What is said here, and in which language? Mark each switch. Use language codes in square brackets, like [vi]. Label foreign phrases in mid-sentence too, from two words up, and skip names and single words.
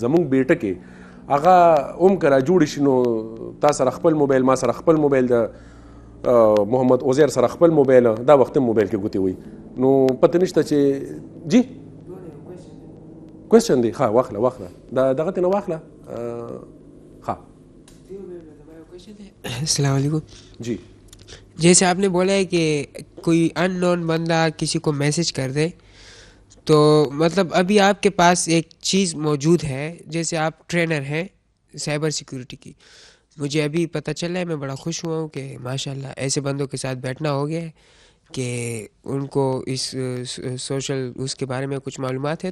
[ps] زموږ بیټه کې هغه هم که را جوړ شي نو تا سره خپل موبایل, ما سره خپل موبایل, د محمد عزیر سره خپل موبایل, دا وخت هم موبایل کې ګوتې وي نو پته نشته چې جی کوېسچن دی. ښه واخله دغه تې نه واخله. ښه [ar] السلام علیکم. [ur] جی جیسے آپ نے بولا ہے کہ کوئی ان نون بندہ کسی کو میسج کر دے تو مطلب ابھی آپ کے پاس ایک چیز موجود ہے, جیسے آپ ٹرینر ہیں سائبر سیکیورٹی کی, مجھے ابھی پتہ چلا ہے, میں بڑا خوش ہوا ہوں کہ ماشاءاللہ ایسے بندوں کے ساتھ بیٹھنا ہو گیا ہے کہ ان کو اس سوشل اس کے بارے میں کچھ معلومات ہے.